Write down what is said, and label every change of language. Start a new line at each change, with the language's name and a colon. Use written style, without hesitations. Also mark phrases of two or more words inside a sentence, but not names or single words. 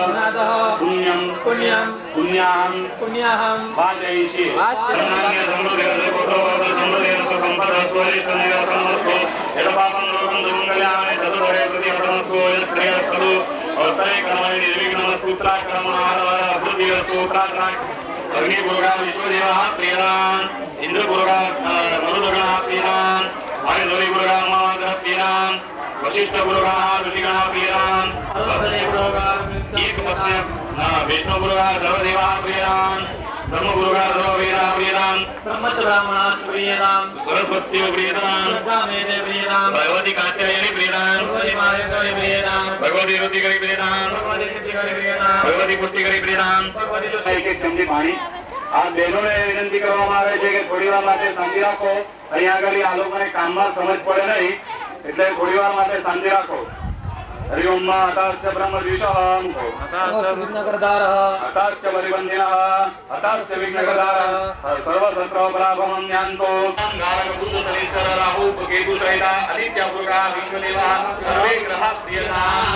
Sanskrit: પુણ્યાહં વાચયિષ્યે અન્નાન્ય ધર્મદેવ સંપદેવ સંપદસ્વરિતનિરસનમસ્તુ યદપાપં લોકં દુર્મંગલ્યાય તદુરે પ્રતિપદમસ્તુ યત્રેયસ્તુ અવતરે કર્મણિ નિર્વિઘ્નમસ્તુ ઉત્તરાક્રમણ આહાર અભૃતિરસ્તુ ઉત્તરાત્રાક अग्निपुरुषा विश्वदेवः प्रियताम् इंद्रपुरुषा मरुदगणः प्रियताम् वायुपुरुषा उमावतः प्रियताम् वशिष्ठपुरुषा ऋषिगणः प्रियताम् एकपत्न्य विष्णुपुरुषा सर्वदेवः प्रियताम् ब्रह्मपुरुषा सर्ववेदाः प्रियताम् सरस्वती प्रियताम् भगवती कात्यायनी प्रियताम् भगवती ऋतिकरी प्रियताम् भगवती पुष्टिकरी प्रियताम्
Gujarati: એક એક ચમચી પાણી આ બહેનોને વિનંતી કરવામાં આવે છે કે થોડી વાર માટે શાંતિ રાખો. અહીંયા આગળ આ લોકોને કામમાં સમજ પડે નહીં એટલે થોડી વાર માટે શાંતિ રાખો.
Sanskrit: હરિઓમ હતાશ્ચ બ્રહ્મ દ્વિષહં હતાશ્ચ પરિબંધિનઃ હતાશ્ચ વિઘ્નકર્તારઃ સર્વસત્ર પરાભવં યાન્તો ગારક બુદ્ધ શનિશ્ચર રાહુ કેતુ સહિતા આદિત્ય પુરુષા વિશ્વદેવા સર્વે ગ્રહ પ્રિયતામ.